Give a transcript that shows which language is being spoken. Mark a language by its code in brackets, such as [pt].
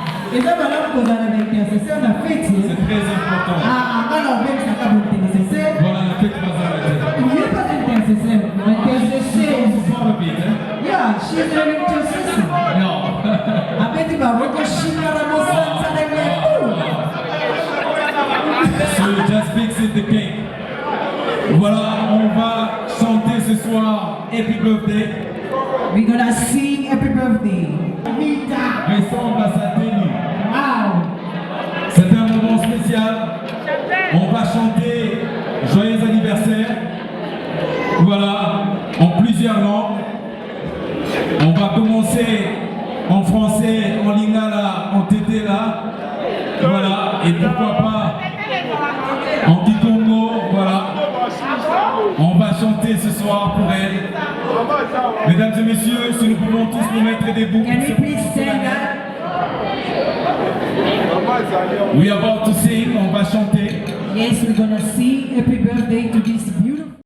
[fr] Et là, voilà, vous avez l'intercession, on a fait. C'est très important. Ah, alors, même ça va vous intercesser. Voilà, la fête va s'arrêter. Il n'y a pas d'intercession. L'intercession. [en] Yeah, she's an intercessor. [fr] Non. Après, tu vas voir que je suis là, ça devient fou. [en] So just fix it the cake. [fr] Voilà, on va chanter ce soir [en] Happy Birthday. We're gonna sing Happy Birthday. [fr] Ressemble à sa tenue. Wow. C'est un moment spécial. On va chanter Joyeux anniversaire. Voilà, en plusieurs langues. On va commencer en français, en lingala, en tétéla. Voilà, et pourquoi pas en kikongo. Voilà. On va chanter chanter ce soir pour elle. Mesdames et messieurs, si nous pouvons tous nous mettre debout. [en] Can we please stand up? We are about to sing, [fr] on va chanter. [en] Yes, we're gonna sing happy birthday to this beautiful.